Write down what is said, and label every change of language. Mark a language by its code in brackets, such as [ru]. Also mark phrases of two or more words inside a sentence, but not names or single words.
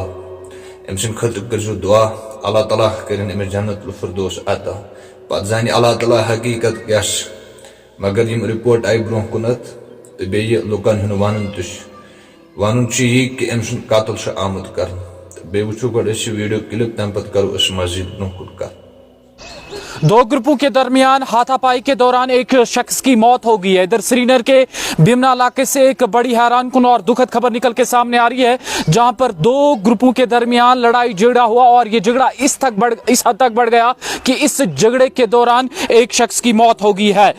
[ks] ام سند خطر کرزو دعا اللہ تعالیٰ کرن امس جنت الفردوس عطا. پتہ زانہ اللہ تعالیٰ حقیقت کیس مگر یم رپورٹ آئی برو کنت تو بیٚیہِ لُکن ہُنٛد ونُن چھُ یی کہ ام سند قتل چھُ آمُت کرنہٕ. بے وچھو گۄڈٕ أسۍ یہِ ویڈیو کلپ تمہِ پتہٕ کرو أسۍ مزید برونٛہہ کُن کتھ. [ur] دو گروپوں کے درمیان ہاتھا پائی کے دوران ایک شخص کی موت ہو گئی ہے. ادھر سری نگر کے بھمنا علاقے سے ایک بڑی حیران کن اور دکھد خبر نکل کے سامنے آ رہی ہے جہاں پر دو گروپوں کے درمیان لڑائی جھگڑا ہوا اور یہ جھگڑا اس حد تک بڑھ گیا کہ اس جھگڑے کے دوران ایک شخص کی موت ہو گئی ہے.